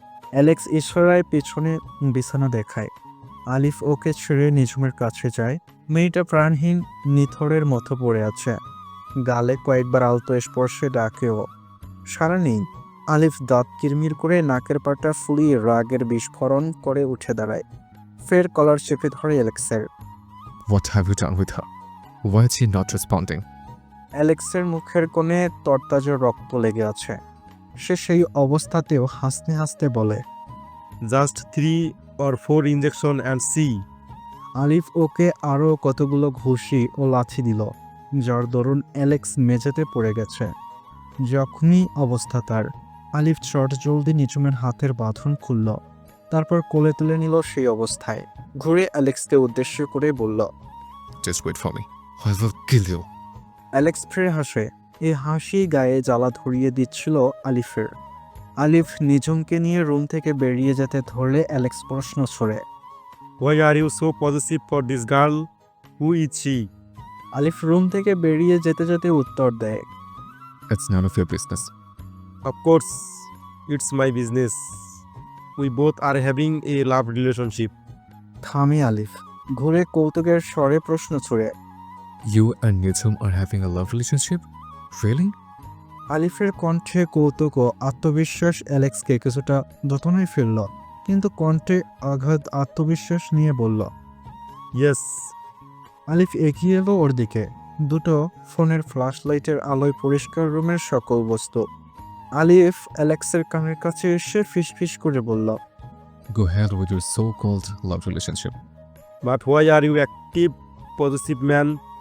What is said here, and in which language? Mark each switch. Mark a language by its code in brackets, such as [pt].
[bn] Alex ইশারায় পেছনে বিছানা দেখায়। আলিফ ওকে ছেড়ে নিঝুমের কাছে যায়। মেয়েটা প্রাণহীন নিথরের মতো পড়ে আছে। গালে কয়েকবার আলতো স্পর্শে ডাকেও সারা নেই। আলিফ দাঁত কিরমির করে নাকের পাটা ফুলিয়ে রাগের বিস্ফোরণ করে উঠে দাঁড়ায়। ফের কলার চেপে ধরে অ্যালেক্সের। [en] What have you done with her? Why is she not responding? [bn] অ্যালেক্সের মুখের কোণে তরতাজা রক্ত লেগে আছে। সে সেই অবস্থাতেও হাসতে হাসতে বলে। [en] Just 3 or 4 injection and see. [bn] আলিফ ওকে আরও কতগুলো ঘুষি ও লাথি দিল, যার দরুন অ্যালেক্স মেঝেতে পড়ে গেছে। যখনই অবস্থা তার। আলিফ চট জলদি নিঝুমের হাতের বাঁধন খুলল, তারপর কোলে তুলে নিল সেই অবস্থায়। ঘুরে অ্যালেক্সকে উদ্দেশ্য করে বলল। [en] Just wait for me. I will kill you. [bn] Alex ফিরে হাসে। এই হাসি গায়ে জ্বালা ধরিয়ে দিচ্ছিল আলিফের। আলিফ নিঝুমকে নিয়ে রুম থেকে বেরিয়ে যেতে ধরলে অ্যালেক্স প্রশ্ন ছড়ে। [en] Why are you so possessive for this girl? Who is she? [bn] Alif room থেকে বেরিয়ে যেতে যেতে উত্তর দেয়। [en] It's none of your business. Of course, it's my business. We both are having a love relationship. [bn] থামে আলিফ, ঘুরে কৌতুকের স্বরে প্রশ্ন ছুড়ে। [en] You and Nechum are having a love relationship? Really? [bn] আলিফের কণ্ঠে কৌতুক ও আত্মবিশ্বাস অ্যালেক্সকে কিছুটা দোতনায় ফেলল, কিন্তু কণ্ঠে আঘাত আত্মবিশ্বাস নিয়ে বলল। [en] Yes, [bn] আলিফ এগিয়ে এলো ওর দিকে। দুটো ফোনের ফ্ল্যাশ লাইটের আলোয় পরিষ্কার রুমের সকল বস্তু। আলিফ অ্যালেক্সের কানের কাছে এসে ফিসফিস করে বলল। [en] Go ahead with your so-called love relationship. but why are you active, possessive man?